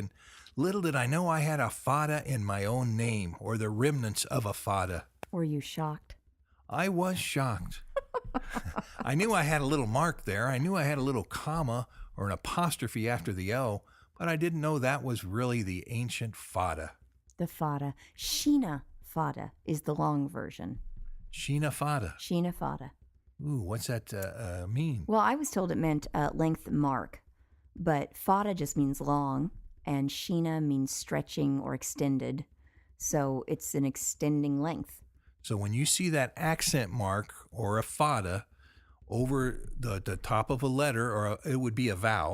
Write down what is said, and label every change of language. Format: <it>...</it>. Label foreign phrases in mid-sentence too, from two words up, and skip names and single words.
<en>And little did I know I had a fada in my own name, or the remnants of a fada. Were you shocked? I was shocked. I knew I had a little mark there. I knew I had a little comma or an apostrophe after the O, but I didn't know that was really the ancient fada. The fada. Sheena fada is the long version. Sheena fada. Sheena fada. Ooh, what's that mean? Well, I was told it meant length mark, but fada just means long, and sheena means stretching or extended, so it's an extending length. So when you see that accent mark or a fada over the top of a letter, or it would be a vowel.</en>